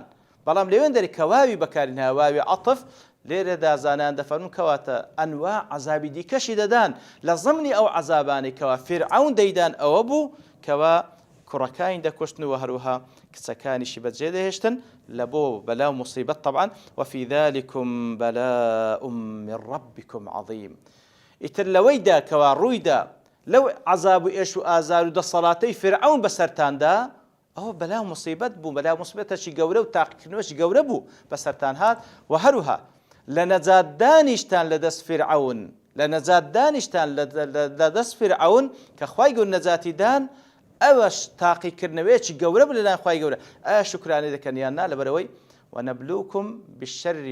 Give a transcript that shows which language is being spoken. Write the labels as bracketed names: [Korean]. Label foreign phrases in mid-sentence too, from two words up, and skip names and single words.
[Central Kurdish] بەڵام لەوێن دەری کە واوی بەکارهێنا واوی عەطف لێرەدا زانان دەفەرمون کەواتە ئەنواع عەذابی دیکەشی دەدان لە زەمنی ئەو عەذابانەی کەوا فرعون دەیدان ئەوە بوو کەوا کوڕەکانی دەکوشتن و هەروەها کچەکانیشی بەجێ دەهێشتن لە بۆ بەلا و موسیبەت طبعا [Arabic] وفي ذلكم بلاء من ربكم عظيم [Central Kurdish] ئیتر لەوەیدا کەوا ڕوویدا لەو عەذاب و ئێش و ئازار و دەسەڵاتەی فرعون بەسەرتاندا ئەوە بەلا و موسیبەت بوو بەلا و موسیبەتێکی گەورە و تاقیکردنەوەشی گەورە بوو بەسەرتان هات و هەروها لە نەجاتدانیشتان لە دەست فرعون لە نەجاتدانیشتان لە دەست فرعون کە خوای گەورە نەجاتیدان ئەوەش تاقیکردنەوەیەکی گەورە بوو لەلایەن خوای گەورە ئایا شوکرانەی دەکەن یان نا لەبەرەوەی [Arabic] وەنەبلوکم بالشەر